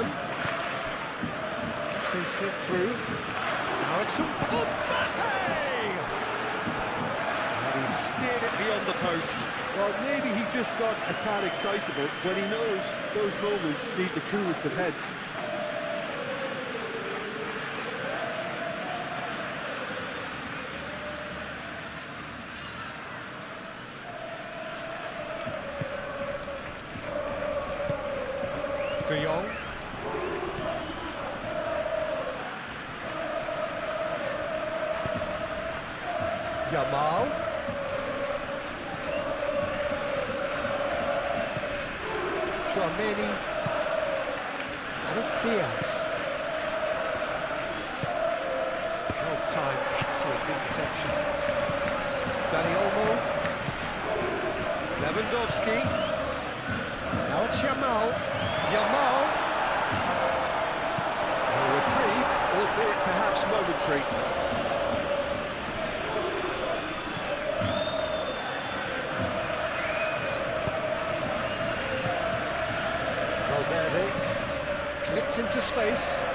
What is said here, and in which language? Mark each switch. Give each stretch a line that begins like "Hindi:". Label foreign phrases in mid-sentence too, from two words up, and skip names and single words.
English: It's been slipped through. Now it's Mbappe! And he steered it beyond the post. Well, maybe he just got a tad excitable when he knows those moments need the coolest of heads. De Jong. Yamal. Chouameni. And it's Diaz. Well timed, excellent interception. Dani Olmo. Lewandowski. Now it's Yamal. Yamal. A reprieve, albeit perhaps momentary. Valverde clipped into space.